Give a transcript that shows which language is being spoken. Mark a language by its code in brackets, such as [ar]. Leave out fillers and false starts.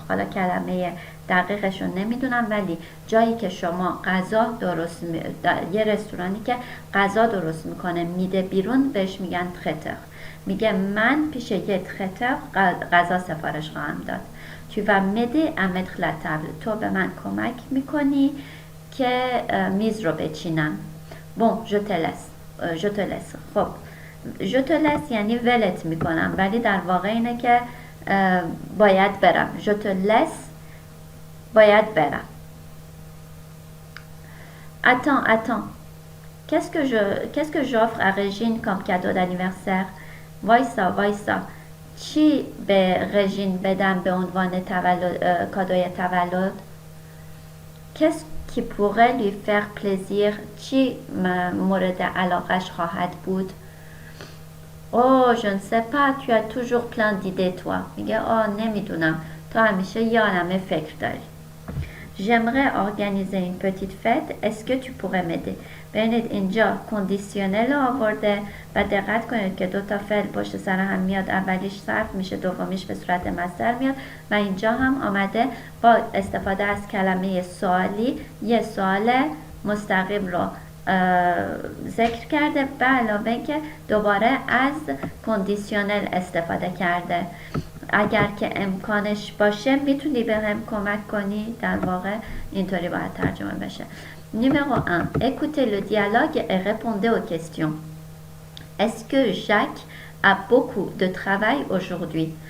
[fa] حالا کلمه دقیقشون نمیدونم، ولی جایی که شما غذا درست یه رستورانی که غذا درست میکنه میده بیرون بهش میگن تریتور. میگه من پیش یه تریتور غذا سفارش خواهم داد. [fr] Tu vas m'aider à mettre la table. [fa] تو به من کمک میکنی که میز رو بچینم. [fr] Bon, je te laisse. [fa] خب [fr] je te laisse [fa] یعنی ولت میکنم، ولی در واقع اینه که باید برم. [fr] Je te laisse [fa] باید برم. [fr] Attends. Qu'est-ce que j'offre à Régine comme cadeau d'anniversaire? [fa] وایسا. چی به رژین بدم به عنوان کادوی تولد؟ [fr] Qu'est-ce qui pourrait lui faire plaisir؟ [fa] چی مورد علاقش خواهد بود؟ [fr] Oh, je ne sais pas, tu as toujours plein d'idées toi. [fa] میگه نمیدونم، تو همیشه یه عالمه فکر داری. [fr] J'aimerais organiser une petite fête. Est-ce que tu pourrais m'aider؟ [fa] ببینید اینجا کندیسیونل آورده و دقت کنید که دو تا فعل پشت سر هم میاد، اولیش صرف میشه، دومیش به صورت مصدر میاد و اینجا هم آمده با استفاده از کلمه سوالی یه سوال مستقیم رو ذکر کرده به علاوه که دوباره از کندیسیونل استفاده کرده. اگر که امکانش باشه میتونی به هم کمک کنی، در واقع اینطوری باید ترجمه بشه. [fr] Numéro 1. Écoutez le dialogue et répondez aux questions. Est-ce que Jacques a beaucoup de travail aujourd'hui?